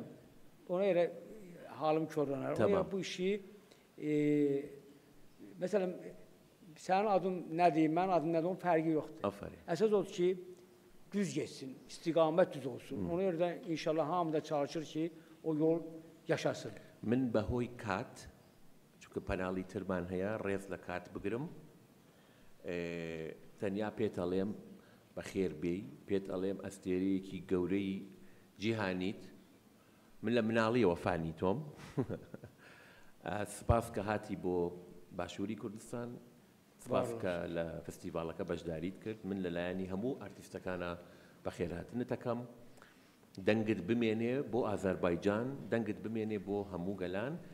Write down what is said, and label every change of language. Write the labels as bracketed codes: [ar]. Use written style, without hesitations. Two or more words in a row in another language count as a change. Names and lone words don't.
[az] Ona görə halım körlənər. Ona görə bu işi məsələn sənin adın nədir, mənim adım nədir, onun fərqi yoxdur. Aferin. Əsas odur ki, düz geçsin, istiqamət düz olsun. Ona görə də inşallah hamı da çalışır ki, o yol yaşasın. [ckb] من بهوي كات چونکە پەناڵی ترمان هەیە ڕێز لە کات بگرم تەنیا پێت ئەڵێم بەخێر بێی پێت ئەڵێم ئەستێرەیەکی گەورەی جیهانیت من لە مناڵیەوە فانی تۆم سپاس کە هاتی بۆ باشووری کوردستان سپاس کە لە فستیڤالەکە بەشداریت کرد من لەلایەنی هەموو ئارتیستەکانە بەخێرهاتنتەکەم دەنگت بمێنێ بۆ ئازەربایجان دەنگت بمێنێ بۆ هەموو گەلان